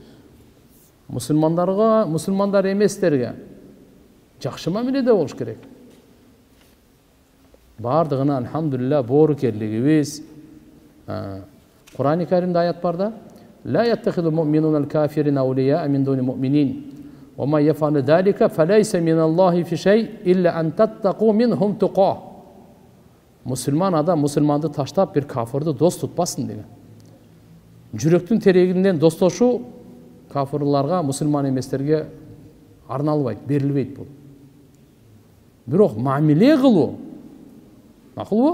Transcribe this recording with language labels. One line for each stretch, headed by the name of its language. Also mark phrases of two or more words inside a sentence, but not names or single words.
Kyrgyz: Мусулмандар эместерге жакшы мамиледе болуш керек. Бардыгына алхамдулилля боорукерлигибиз. Кур'ан-ы Каримде аят бар да:
Arabic: "لا يتخذ المؤمنون الكافرين أولياء من دون المؤمنين. ومن يفعل ذلك فليس من الله في شيء إلا أن تتقوا منهم تقاة."
Kyrgyz: Мусулман адам мусулманды таштап бир кафырды дос тутпасын деген. Жүрөктүн терегинден достошуу кафырларга, мусулман эместерге арналбайт, берилбейт бул. Бирок мамиле кылуу макулбу?